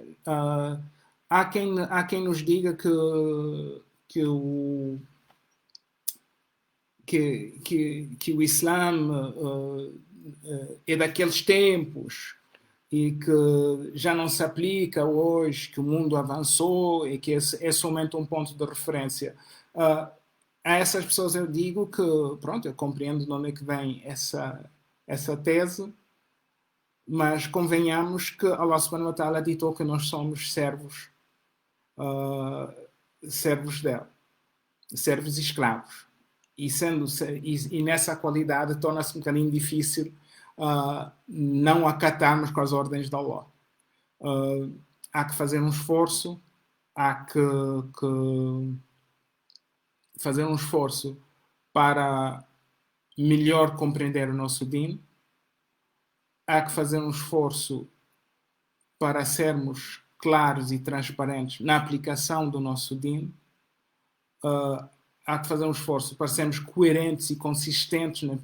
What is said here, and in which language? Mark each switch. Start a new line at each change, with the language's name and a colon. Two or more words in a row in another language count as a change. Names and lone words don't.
Portuguese: Há quem nos diga que o Islã é daqueles tempos e que já não se aplica hoje, que o mundo avançou e que é somente um ponto de referência. A essas pessoas eu digo que, pronto, eu compreendo de onde é que vem essa tese, mas convenhamos que Allah
Arabic: سبحانه وتعالى
Portuguese: ditou que nós somos servos dele, servos e escravos. E nessa qualidade torna-se um bocadinho difícil não acatarmos com as ordens de Allah. Há que fazer um esforço, há que fazer um esforço para melhor compreender o nosso din, há que fazer um esforço para sermos claros e transparentes na aplicação do nosso din, há que fazer um esforço para sermos coerentes e consistentes